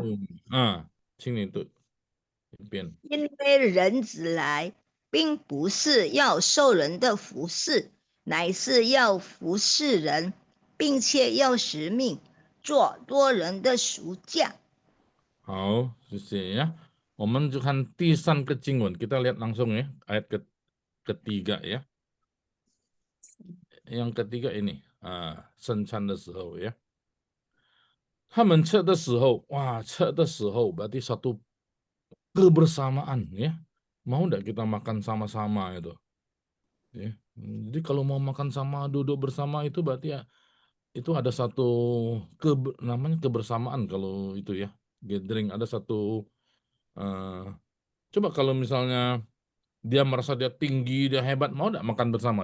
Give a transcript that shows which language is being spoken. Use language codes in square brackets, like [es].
[zh] 秀，请你读一遍。因为人子来，并不是要受人的服侍，乃是要服侍人，并且要使命，做多人的赎价。好，谢谢ya. 我们就看第三个经文, [id] kita lihat langsung ya, ayat ketiga ya. Yang ketiga ini, [zh] 圣餐的时候 [id] ya. [zh] 他们吃的时候,吃的时候 [id] berarti satu kebersamaan ya. Mau enggak kita makan sama-sama itu? Ya. Jadi kalau mau makan sama, duduk bersama itu berarti ya itu ada satu namanya kebersamaan kalau itu ya, gathering, ada satu coba kalau misalnya dia merasa dia tinggi, dia hebat, mau nggak makan bersama?